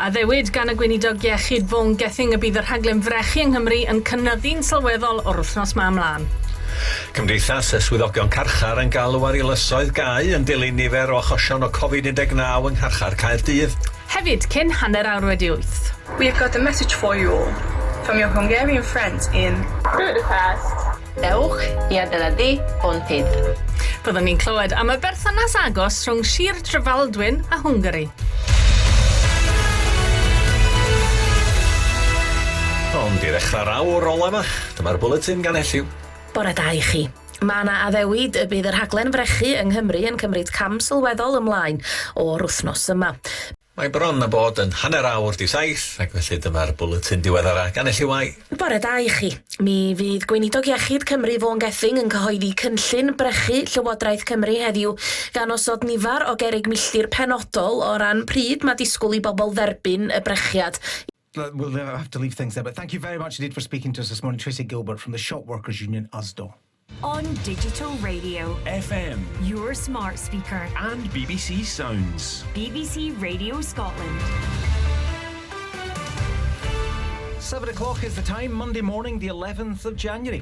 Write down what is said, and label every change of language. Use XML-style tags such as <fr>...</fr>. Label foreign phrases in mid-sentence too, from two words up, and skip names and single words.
<cy>A ddewyd gan y gweinidog iechyd Vaughan Gething y bydd yr rhaglen frechu yng Nghymru yn cynyddu'n sylweddol o'r wythnos ma ymlaen. Cymdeithas y swyddogion carchar yn galw ar ilysoedd gau yn dilyn nifer o achosion o Covid-19 yng Ngharchar Caerdydd. Hefyd, cyn hanner awr wedi 8.</cy> <en>We have got a message for you all from your Hungarian friends in Budapest.</en> <cy>Dewch i adeiladu Bontydd. Byddwn ni'n clywed am y berthynas agos rhwng Sir Drefaldwyn a Hwngari. Ond i ddechrau'r awr ola yma, dyma'r bwletin gan Elliw. Bore da i chi. Mae yna addewid y bydd yr rhaglen frechu yng Nghymru yn cymryd cam sylweddol ymlaen o'r wythnos yma. Mae bron a bod yn hanner awr 7, ac felly dyma'r bwletin diweddara gan Elliw Ai. Bore da i chi. Mi fydd gweinidog iechyd Cymru Vaughan Gething yn cyhoeddi cynllun brechu Llywodraeth Cymru heddiw gan osod nifer o gerrig milltir penodol o ran pryd mae disgwyl i bobl dderbyn y brechiad.</cy> <en>We'll have to leave things there, but thank you very much indeed for speaking to us this morning, Tracy Gilbert from the Shop Workers Union, USDO. On digital radio, FM, your smart speaker, and BBC Sounds. BBC Radio Scotland. 7 o'clock is the time, Monday morning, the 11th of January.</en>